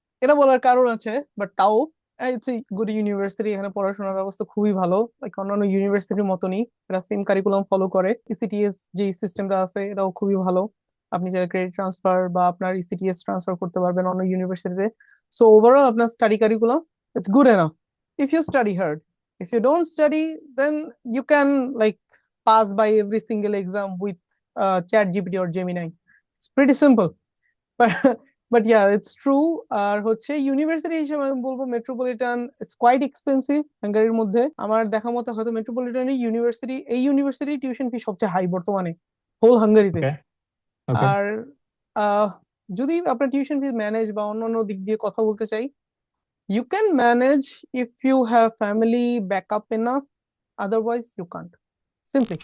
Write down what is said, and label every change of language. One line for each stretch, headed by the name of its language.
Bangla: এটা বলার কারণ আছে, বাট তাও ইটস এ গুড ইউনিভার্সিটি, এখানে পড়াশোনার ব্যবস্থা খুবই ভালো, লাইক অন্যান্য ইউনিভার্সিটির মতনই এরা সেম কারিকুলাম ফলো করে। ইসিটিএস যে সিস্টেমটা আছে এটাও খুবই ভালো, আপনি যারা ক্রেডিট ট্রান্সফার বা আপনার ইসিটিএস ট্রান্সফার করতে পারবেন অন্য ইউনিভার্সিটিতে। সো ওভারঅল আপনার study curriculum it's good enough
English: if you study hard. If you don't study, then you can like pass by every single exam with chat gpt or gemini. It's pretty simple. but but yeah, it's true.
Bangla: আর হচ্ছে university হিসেবে আমি বলবো metropolitan it's quite expensive হাঙ্গারির মধ্যে। আমার দেখা মতে হয়তো metropolitan university, এই ইউনিভার্সিটি টিউশন ফি সবচেয়ে হাই বর্তমানে হোল হাঙ্গারিতে।
English: Okay okay.
Bangla: আর আহ যদি আপনার টিউশন ফি ম্যানেজ বা অন্যান্য দিক দিয়ে কথা বলতে চাই,
English: you can manage if you have family backup enough, otherwise you can't, simply.